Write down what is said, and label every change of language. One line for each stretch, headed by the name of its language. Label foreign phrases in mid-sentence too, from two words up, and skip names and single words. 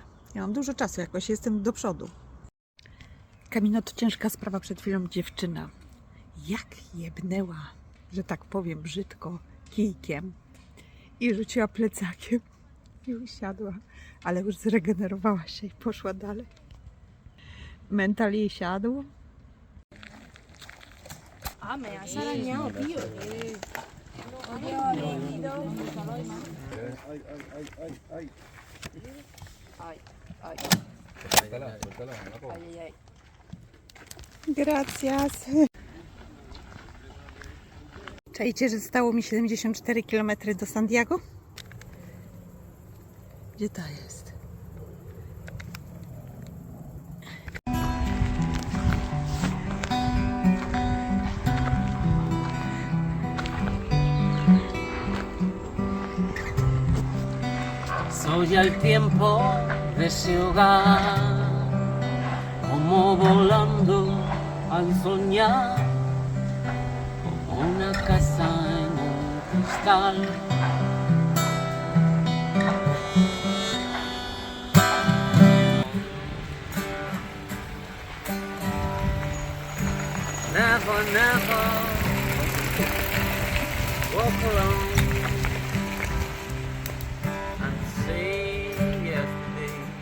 Polish: Ja mam dużo czasu, jakoś jestem do przodu. Camino to ciężka sprawa. Przed chwilą dziewczyna jak jebnęła, że tak powiem brzydko, kijkiem i rzuciła plecakiem. I usiadła, ale już zregenerowała się i poszła dalej. Mental jej siadł.
Spanish: Ah, me has arañado, tío. Gracias.
Polish: Czajcie, że zostało mi 74 km do Santiago? Gdzie ta jest?
Spanish: Soy el tiempo de ese hogar, como volando al soñar, como una casa en un cristal.
English: Never, never walk alone and say yesterday.